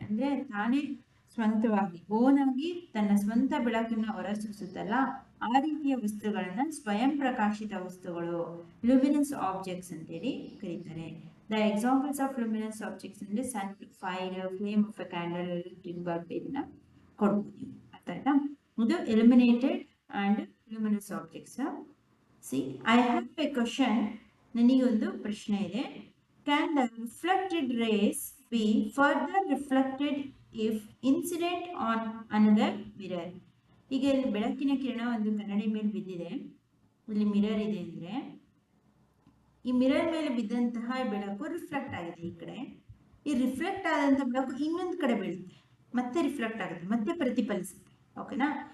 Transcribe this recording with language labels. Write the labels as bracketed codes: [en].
[kn] ಅಂದರೆ ತಾನೇ ಸ್ವಂತವಾಗಿ ಓನಾಗಿ ತನ್ನ ಸ್ವಂತ ಬೆಳಕನ್ನು ಹೊರಸೂಸುತ್ತಲ್ಲ, ಆ ರೀತಿಯ ವಸ್ತುಗಳನ್ನು ಸ್ವಯಂ ಪ್ರಕಾಶಿತ ವಸ್ತುಗಳು, ಲುಮಿನಸ್ ಆಬ್ಜೆಕ್ಟ್ಸ್ ಅಂತೇಳಿ ಕರೀತಾರೆ. [en] the examples of luminous objects ಅಂದರೆ sun, fire, flame of a candle, electric bulb [kn] ಇದನ್ನ ಕೊಡ್ಬೋದು. ಅರ್ಥ ಆಯ್ತಾ? [en] ಇದು eliminated and luminous objects. See, I have a question. [kn] ನನಗೊಂದು ಪ್ರಶ್ನೆ ಇದೆ. [en] Can the reflected rays be further reflected if incident on another mirror? [kn] ಈಗ ಇಲ್ಲಿ ಬೆಳಕಿನ ಕಿರಣ ಒಂದು ಕನ್ನಡಿ ಮೇಲೆ ಬಿದ್ದಿದೆ, ಇಲ್ಲಿ ಮಿರರ್ ಇದೆ ಅಂದರೆ ಈ ಮಿರರ್ ಮೇಲೆ ಬಿದ್ದಂತಹ ಬೆಳಕು ರಿಫ್ಲೆಕ್ಟ್ ಆಗಿದೆ ಈ ಕಡೆ. ಈ ರಿಫ್ಲೆಕ್ಟ್ ಆದಂತಹ ಬೆಳಕು ಇನ್ನೊಂದು ಕಡೆ ಬೀಳುತ್ತೆ, ಮತ್ತೆ ರಿಫ್ಲೆಕ್ಟ್ ಆಗುತ್ತೆ, ಮತ್ತೆ ಪ್ರತಿಫಲಿಸುತ್ತೆ. ಓಕೆನಾ?